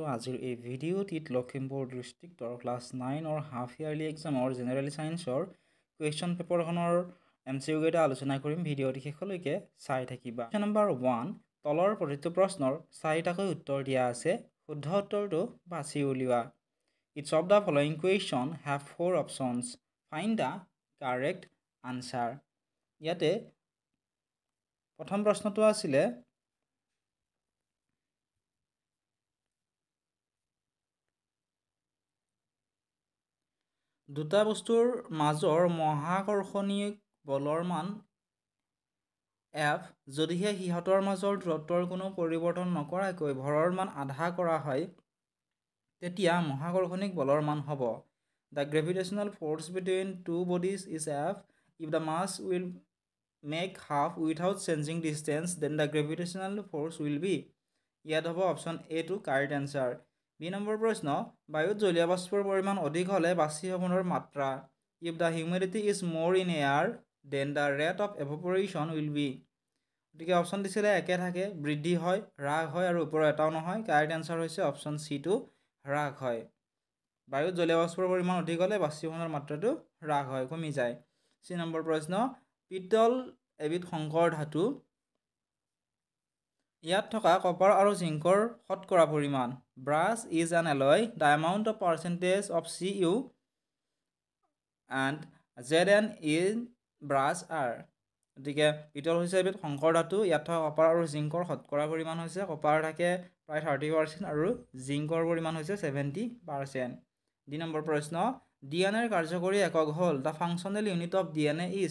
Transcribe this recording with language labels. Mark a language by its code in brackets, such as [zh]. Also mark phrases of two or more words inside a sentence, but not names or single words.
[as] আজিৰ এই ভিডিঅ'টিত লখিমপুৰ ডিষ্ট্ৰিক্টৰ ক্লাছ 9ৰ [en] half yearly examৰ general scienceৰ question paperখনৰ [as] MCQ কেইটা আলোচনা কৰিম। ভিডিঅ'টি শেষলৈকে চাই থাকিবা। [en] question number [as] 1, তলৰ প্ৰতিটো প্ৰশ্নৰ 4টাকৈ উত্তৰ দিয়া আছে। শুদ্ধ উত্তৰটো বাছি উলিওৱা। [en] Each of the following question have 4 options. Find the correct answer. [as] ইয়াতে প্ৰথম প্ৰশ্নটো আছিলে দুটা বস্তুৰ মাজৰ মহাকৰ্ষণীয় বলৰ মান F যদিহে সিহঁতৰ মাজৰ দূৰত্বৰ কোনো পৰিৱৰ্তন নকৰাকৈ ভৰৰ মান আধা কৰা হয় তেতিয়া মহাকৰ্ষণিক বলৰ মান হ'ব। [en] The gravitational force between two bodies is F. If the mass will make half without changing distance, then the gravitational force will be. [as] ইয়াত হ'ব অপশ্যন A টো [en] correct answer. [as] বি নম্বৰ প্ৰশ্ন, বায়ুত জলীয় বাষ্পৰ পৰিমাণ অধিক হ'লে বাষ্পীভৱনৰ মাত্ৰা। [en] If the humidity is more in air, then the rate of evaporation will be. [as] গতিকে অপশ্যন দিছিলে একে থাকে, বৃদ্ধি হয়, হ্ৰাস হয় আৰু ওপৰৰ এটাও নহয়। [en] correct answer [as] হৈছে অপশ্যন চি টো হ্ৰাস হয়। বায়ুত জলীয় বাষ্পৰ পৰিমাণ অধিক হ'লে বাষ্পীভৱনৰ মাত্ৰাটো হ্ৰাস হয়, কমি যায়। চি নম্বৰ প্ৰশ্ন, পিতল এবিধ সংকৰ ধাতু। ইয়াত থকা কপাৰ আৰু জিংকৰ শতকৰা পৰিমাণ। [en] brass is an alloy, the amount of percentage of Cu and Zn in brass are. [as] গতিকে পিতল হৈছে এবিধ সংকৰ ধাতু। ইয়াত থকা কপাৰ আৰু জিংকৰ শতকৰা পৰিমাণ হৈছে, কপাৰ থাকে প্ৰায় 30% আৰু জিংকৰ পৰিমাণ হৈছে 70%। ডি নম্বৰ প্ৰশ্ন, DNA ৰ কাৰ্যকৰী একক হ'ল [en] the functional unit of DNA is.